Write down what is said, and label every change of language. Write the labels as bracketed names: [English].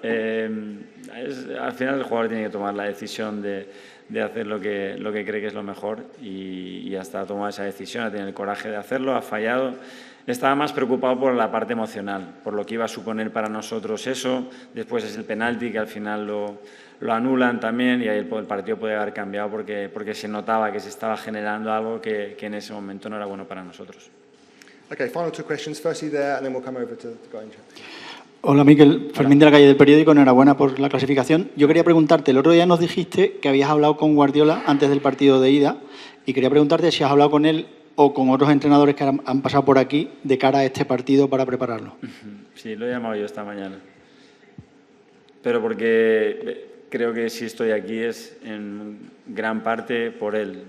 [Spanish] Al final el jugador tiene que tomar la decisión de hacer lo que cree que es lo mejor y hasta tomar esa decisión, ha tenido el coraje de hacerlo, ha fallado. Estaba más preocupado por la parte emocional, por lo que iba a suponer para nosotros eso. Después es el penalti, que al final lo anulan también y ahí el partido puede haber cambiado porque se notaba que se estaba generando algo que en ese momento no era bueno para nosotros. [English] Okay, final two questions. Firstly there, and then we'll come over to the guy in chat. [Spanish] Hola Mikel, Fermín de la Calle del Periódico, enhorabuena por la clasificación. Yo quería preguntarte, el otro día nos dijiste que habías hablado con Guardiola antes del partido de ida y quería preguntarte si has hablado con él o con otros entrenadores que han pasado por aquí de cara a este partido para prepararlo. Sí, lo he llamado yo esta mañana. pero porque creo que si estoy aquí es en gran parte por él.